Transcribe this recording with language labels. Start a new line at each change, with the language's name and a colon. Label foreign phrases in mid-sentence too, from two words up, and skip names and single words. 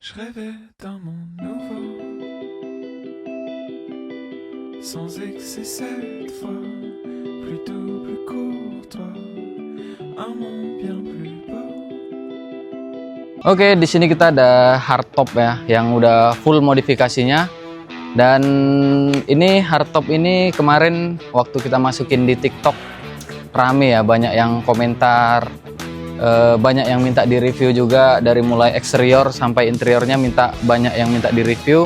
French: Je rêvais d'un monde nouveau, sans excès cette fois, plutôt plus courtois, un monde bien plus beau.
Indonesian: Oke, di sini kita ada hardtop ya, yang udah full modifikasinya. Dan ini hardtop ini kemarin waktu kita masukin di TikTok rame ya, banyak yang komentar, banyak yang minta di review juga, dari mulai eksterior sampai interiornya banyak yang minta di review.